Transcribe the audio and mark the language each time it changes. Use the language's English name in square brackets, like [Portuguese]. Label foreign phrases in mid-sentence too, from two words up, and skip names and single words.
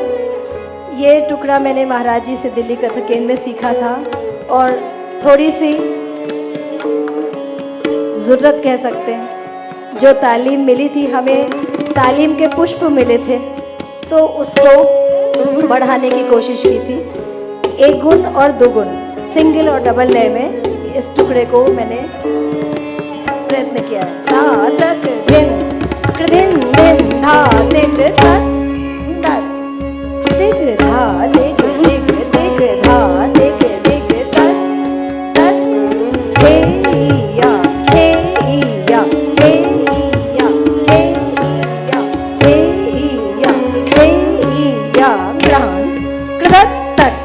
[Hindi] ये टुकड़ा मैंने महाराज जी से दिल्ली कथक केंद्र में सीखा था और थोड़ी सी ज़रूरत कह सकते हैं, जो तालीम मिली थी हमें, तालीम के पुष्प मिले थे, तो उसको बढ़ाने की कोशिश की थी। 1 गुण और 2 गुण, सिंगल और डबल लय में इस टुकड़े को मैंने प्रयत्न किया है। धा तक दिन, कृदिन दिन धा दिग तक तक दिग धा दिग दिग दिग धा दिग दिग तक तक हे या हे या हे या हे या हे या हे या ग्रहण कृदत तक